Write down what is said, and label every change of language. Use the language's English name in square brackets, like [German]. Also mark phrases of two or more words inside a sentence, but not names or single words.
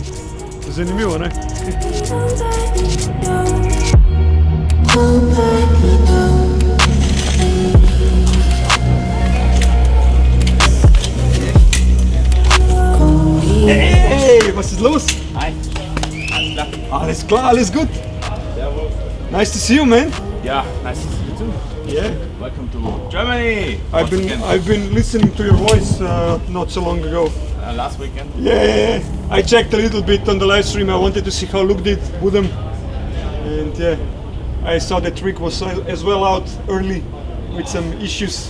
[Slovenian] Zanimivo, ne? [German] Hey, was ist los? Hi. Alles klar, alles gut? [English] Nice to see you, man. Yeah, nice to see you too. Yeah. Welcome to Germany. I've been listening to your voice not so long ago. Last weekend. Yeah. I checked a little bit on the live stream. I wanted to see how Luke did with them. And yeah, I saw that Rick was as well out early with some issues.